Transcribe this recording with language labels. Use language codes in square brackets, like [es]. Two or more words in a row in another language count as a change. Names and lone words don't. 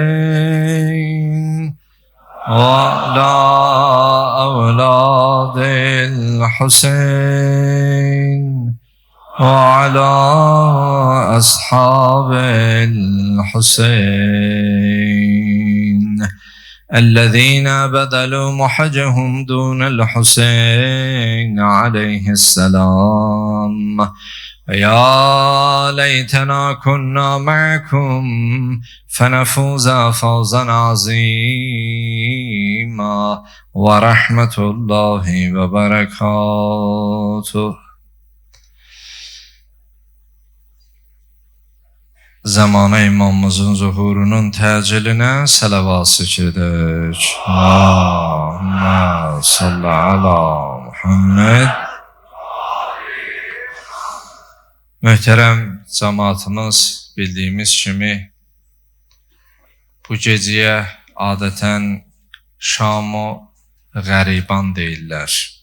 [ar] الحسين وعلى أولاد الحسين وعلى أصحاب الحسين الذين بذلوا محجهم دون الحسين عليه السلام. يا ليتنا كنا معكم فنفوز فوزا عظيما ورحمة الله وبركاته. [az] Zamana imamımızın zuhurunun təcilünə sələvat çəkək. [ar] اللهم صل على محمد. [az] Möhtərəm cəmaatımız, bildiyimiz kimi bu gecəyə adətən Şam-ı qəriban deyirlər.